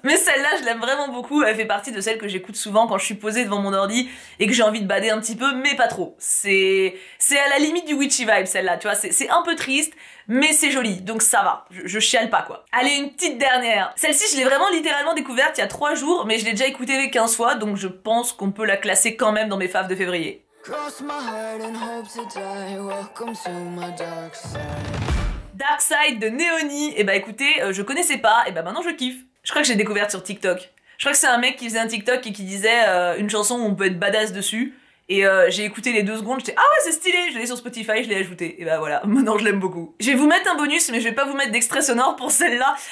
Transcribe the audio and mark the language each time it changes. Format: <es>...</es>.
<fr>Mais celle-là, je l'aime vraiment beaucoup. Elle fait partie de celles que j'écoute souvent quand je suis posée devant mon ordi et que j'ai envie de bader un petit peu, mais pas trop. C'est à la limite du witchy vibe, celle-là, tu vois. C'est un peu triste, mais c'est joli, donc ça va. Je chiale pas, quoi. Allez, une petite dernière. Celle-ci, je l'ai vraiment littéralement découverte il y a 3 jours, mais je l'ai déjà écoutée 15 fois, donc je pense qu'on peut la classer quand même dans mes faves de février.</fr> <en>Cross my heart and hope to die. Welcome to my dark side. Dark Side de Néoni.</en> <fr>Et bah écoutez, je connaissais pas, et bah maintenant je kiffe. Je crois que j'ai découvert sur TikTok. Je crois que c'est un mec qui faisait un TikTok et qui disait une chanson où on peut être badass dessus. Et j'ai écouté les 2 secondes, j'étais ah ouais c'est stylé, je l'ai sur Spotify, je l'ai ajouté. Et bah voilà, maintenant je l'aime beaucoup. Je vais vous mettre un bonus, mais je vais pas vous mettre d'extrait sonore pour celle-là.</fr>